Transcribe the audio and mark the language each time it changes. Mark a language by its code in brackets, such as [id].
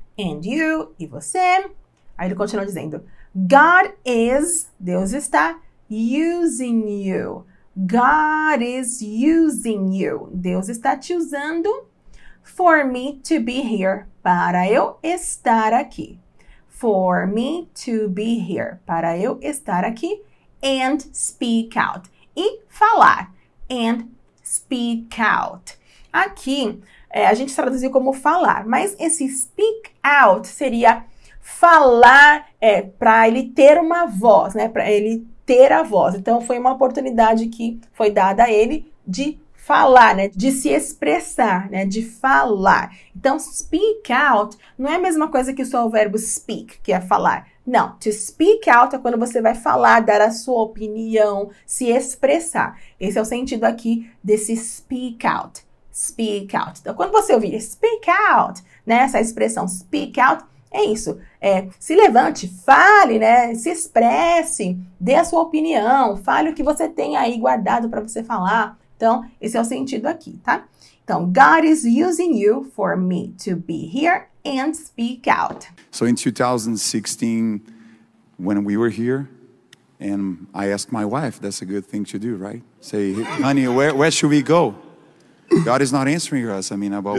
[en] And you, [pt] e você. Aí ele continua dizendo, [en] God is, [pt] Deus está [en] using you. God is using you. [pt] Deus está te usando [en] for me to be here, [pt] para eu estar aqui. [en] For me to be here, [pt] para eu estar aqui, [en] and speak out, [pt] e falar, [en] and speak out. [pt] Aqui, a gente traduziu como falar, mas esse speak out seria falar para ele ter uma voz, né? Para ele ter a voz. Então, foi uma oportunidade que foi dada a ele de falar, né? De se expressar, né? De falar. Então, speak out não é a mesma coisa que só o verbo speak, que é falar. Não, to speak out é quando você vai falar, dar a sua opinião, se expressar. Esse é o sentido aqui desse speak out. Speak out. Então, quando você ouvir speak out, né? Essa expressão speak out, é isso. Se levante, fale, né? Se expresse, dê a sua opinião, fale o que você tem aí guardado para você falar. Então, esse é o sentido aqui, tá? [en] Então, God is using you for me to be here and speak out. So in 2016, when we were here, and I asked my wife, that's a good thing to do, right? Say, honey, where should we go? God is not answering us, about